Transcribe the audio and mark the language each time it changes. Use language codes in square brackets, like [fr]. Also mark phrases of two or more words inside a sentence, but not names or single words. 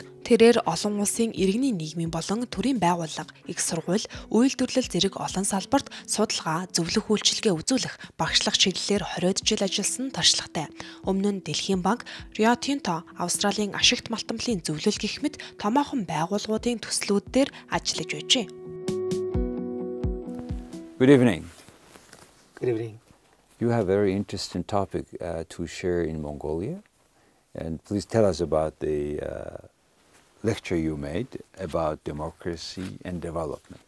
[mn] Тэрээр олон улсын иргэний нийгмийн болон төрийн байгууллага, их сургууль, үйлдвэрлэл зэрэг олон салбарт судалгаа, зөвлөх үйлчилгээ үзүүлэх багшлах чиглэлээр 20 жил ажилласан туршлагатай. Өмнө нь Дэлхийн банк, Rio Tinto, Австралийн ашигт малтамлын зөвлөл гэх мэт томоохон байгууллагуудын төслүүд дээр ажиллаж байжээ. [en] Good evening. Good evening. You have a very interesting topic to share in Mongolia, and please tell us about the lecture you made about democracy and development.